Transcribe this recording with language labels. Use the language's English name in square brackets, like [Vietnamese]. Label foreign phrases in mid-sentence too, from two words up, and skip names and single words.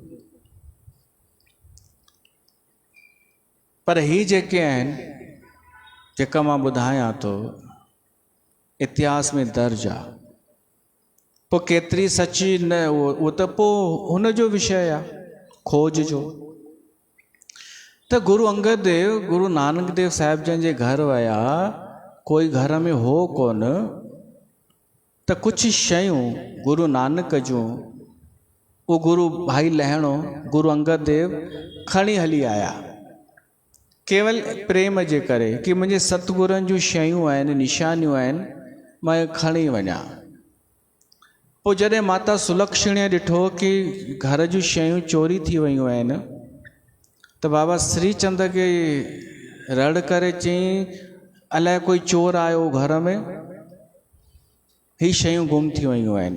[Sindhi] पर ही जेके आहिनि, जेका मां ॿुधायां थो, इतिहास में दर्ज आहे। पोइ केतिरी सची न उहो त पोइ हुन जो विषय आहे, खोज जो। त गुरु अंगद देव गुरु नानक देव साहिब जन जे घर विया, कोई घर में हो कोन, त कुछ शयूं गुरु नानक जूं वो गुरु भाई लहणो गुरु अंगद देव खणी हली आया, केवल प्रेम जे करे कि मुंहिंजे सतगुरनि जूं शयूं आहिनि, निशानियूं आहिनि, मां खणी वञा। पोइ जॾहिं माता सुलक्षणीअ ॾिठो कि घर जूं शयूं चोरी थी वयूं आहिनि, त बाबा श्रीचंद खे रड़ करे चयईं अलाए कोई चोर आयो घर में, ही शयूं गुम थी वयूं आहिनि।